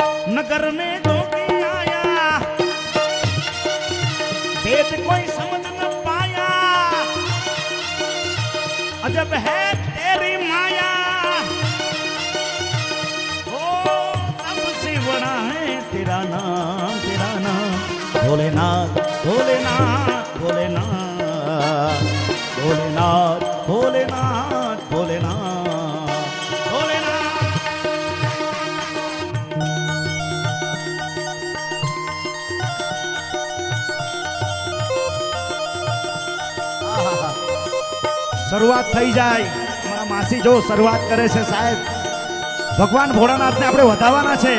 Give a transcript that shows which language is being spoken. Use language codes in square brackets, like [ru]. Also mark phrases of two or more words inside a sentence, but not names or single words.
[hi] नगर में जोगी आया, भेद कोई समझ न पाया, अजब है तेरी माया, ओ सबसे बड़ा है तेरा नाम भोलेनाथ भोलेनाथ भोलेनाथ भोलेनाथ भोलेनाथ भोलेनाथ भोलेनाथ। [gu] શરૂઆત થઈ જાય, અમારા માસી જો શરૂઆત કરે છે સાહેબ, ભગવાન ભોળાનાથને આપણે વધાવવાના છે.